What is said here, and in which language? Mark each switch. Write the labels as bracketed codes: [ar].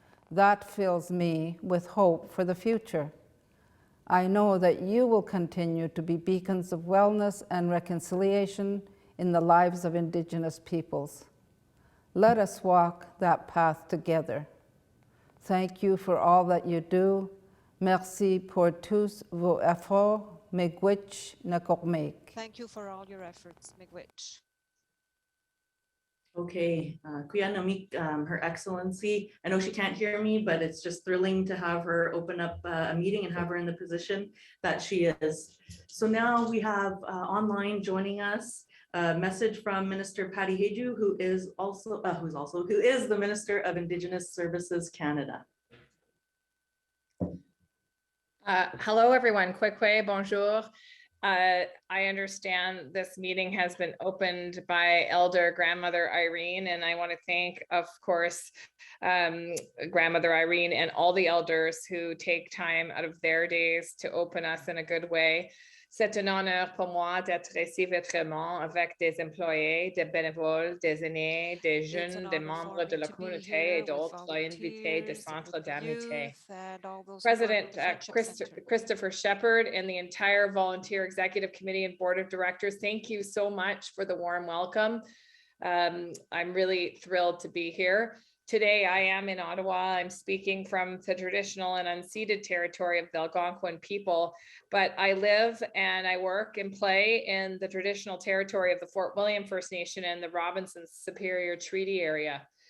[en] That fills me with hope for the future. I know that you will continue to be beacons of wellness and reconciliation in the lives of Indigenous peoples. Let us walk that path together. Thank you for all that you do. [fr] Merci pour tous vos efforts. [oj] Miigwech nakormek. [en] Thank you for all your efforts, Miigwech. Okay, Kuya Namik, Her Excellency. I know she can't hear me, but it's just thrilling to have her open up a meeting and have her in the position that she is. So now we have online joining us a message from Minister Patty Hajdu, who is the Minister of Indigenous Services Canada. Hello, everyone. Kwekwe, [fr] bonjour. [en] I understand this meeting has been opened by Elder Grandmother Irene, and I want to thank, of course, Grandmother Irene and all the elders who take time out of their days to open us in a good way. [fr] C'est un honneur pour moi d'être ici virtuellement avec des employés, des bénévoles, des aînés, des jeunes, des membres de la communauté et d'autres invités du Centre d'Amitié. [en] President Christopher Shepherd and the entire Volunteer Executive Committee and Board of Directors, thank you so much for the warm welcome. I'm really thrilled to be here. Today, I am in Ottawa. I'm speaking from the traditional and unceded territory of the Algonquin people, but I live and I work and play in the traditional territory of the Fort William First Nation and the Robinson Superior Treaty area.